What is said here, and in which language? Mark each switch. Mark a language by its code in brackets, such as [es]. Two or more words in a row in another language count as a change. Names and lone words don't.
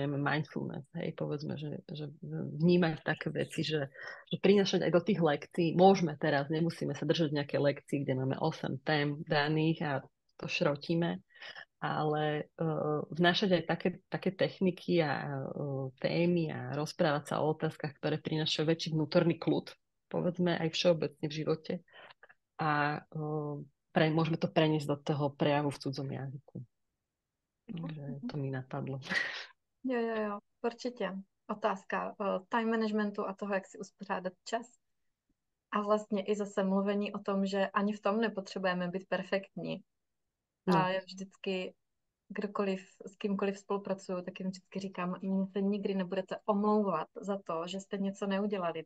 [sk] neviem, mindfulness, hej, povedzme, že vnímať také veci, že prinašať aj do tých lekcií, môžeme teraz, nemusíme sa držať nejaké lekcii, kde máme 8 tém daných a to šrotíme, ale vnášať aj také techniky a témy a rozprávať sa o otázkach, ktoré prinášajú väčší vnútorný kľud, povedzme, aj všeobecne v živote. A môžeme to preniesť do toho prejavu v cudzom jazyku. Takže to mi napadlo. [cs] Jo, určitě. Otázka [en] time managementu [cs] a toho, jak si uspořádat čas. A vlastně i zase mluvení o tom, že ani v tom nepotřebujeme být perfektní. No. A já vždycky, kdokoliv, s kýmkoliv spolupracuju, tak jim vždycky říkám, mě se nikdy nebudete omlouvat za to, že jste něco neudělali.